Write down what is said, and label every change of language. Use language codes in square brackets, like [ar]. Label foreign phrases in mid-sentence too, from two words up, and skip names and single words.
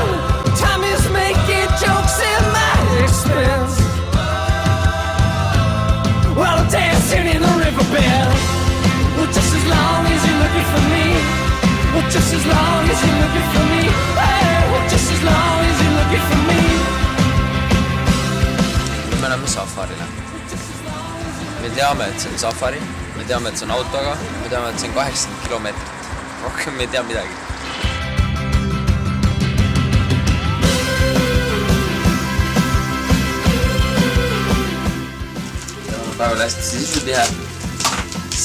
[en] Time is making jokes at my expense. While I'm dancing in the riverbed. Well, just as long as you're looking for me. Well, just as long as you're looking for me. Hey, well, just as long as you're looking for me. [et] Me oleme safarile. Me teame, et see on safari. Me teame, et see on autoga. Me teame, et see on 80 kilomeetrit. Rohkem me ei tea midagi. Päeval hästi sisutihe.